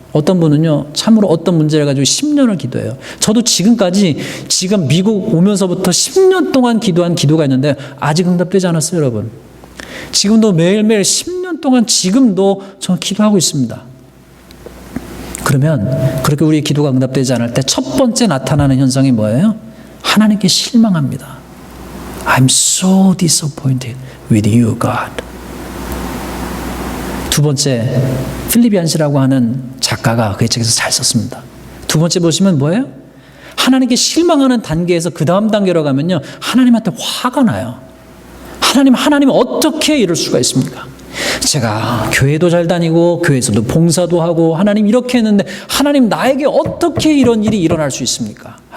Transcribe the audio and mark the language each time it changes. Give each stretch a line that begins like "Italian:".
Korean: 어떤 분은요 참으로 어떤 문제를 가지고 10년을 기도해요. 저도 지금 미국 오면서부터 10년 동안 기도한 기도가 있는데 아직 응답되지 않았어요. 여러분 지금도 매일매일 10년 동안 지금도 저는 기도하고 있습니다. 그러면 그렇게 우리의 기도가 응답되지 않을 때 첫 번째 나타나는 현상이 뭐예요? 하나님께 실망합니다.
English: I'm so disappointed with you, God.
Korean: 두 번째, 필립 얀시라고 하는 작가가 그 책에서 잘 썼습니다. 두 번째 보시면 뭐예요? 하나님께 실망하는 단계에서 그 다음 단계로 가면요, 하나님한테 화가 나요. 하나님 어떻게 이럴 수가 있습니까? 제가 교회도 잘 다니고 교회에서도 봉사도 하고 하나님 이렇게 했는데 하나님 나에게 어떻게 이런 일이 일어날 수 있습니까?